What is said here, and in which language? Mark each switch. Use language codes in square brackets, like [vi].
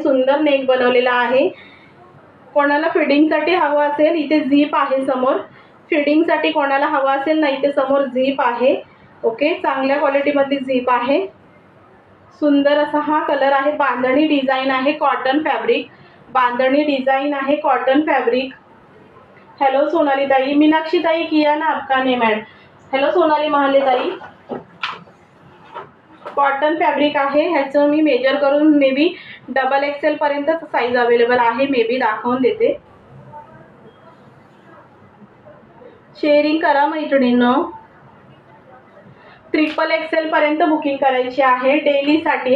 [mr] सुंदर नेक बनवलेला आहे. कोणाला फिडिंगसाठी हवं असेल इथे झीप आहे समोर. फिडिंगसाठी कोणाला हवं असेल ना इथे समोर झीप आहे. ओके, चांगल्या क्वालिटीमधली झीप आहे. सुंदर असा हा कलर आहे. बांधणी डिझाईन आहे. कॉटन फॅब्रिक बांधणी डिझाईन आहे. Cotton fabric. हॅलो सोनाली ताई. [hi] मीनाक्षी ताई किया ना आपका name add. [mr] Hello Sonali Mahale ताई. कॉटन फॅब्रिक आहे. ह्याचं मी मेजर करून मे बी डबल एक्सेल पर्यंत साईज अवेलेबल आहे. मे बी दाखवून देते. शेअरिंग करा मैत्रिणींनो. ट्रिपल एक्सेल पर्यंत बुकिंग करायची आहे डेलीसाठी.